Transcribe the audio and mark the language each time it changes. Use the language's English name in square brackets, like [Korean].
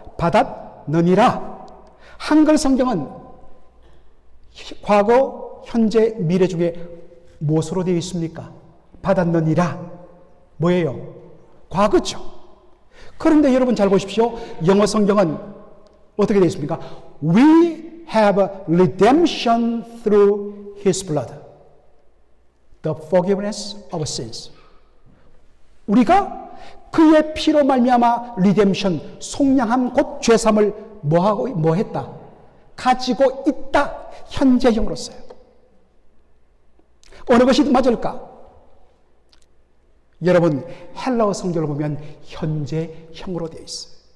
[Korean] 받았느니라. 한글 성경은 과거, 현재, 미래 중에 무엇으로 되어 있습니까? 받았느니라. 뭐예요? 과거죠. 그런데 여러분 잘 보십시오. 영어 성경은 어떻게 되어 있습니까? [English] We have redemption through His blood. The forgiveness of sins. [Korean] 우리가 그의 피로 말미암아 리뎀션, 속량함 곧 죄삼을 뭐 했다? 가지고 있다. 현재형으로 써요. 어느 것이 맞을까? 여러분 헬라어 성경을 보면 현재형으로 되어 있어요.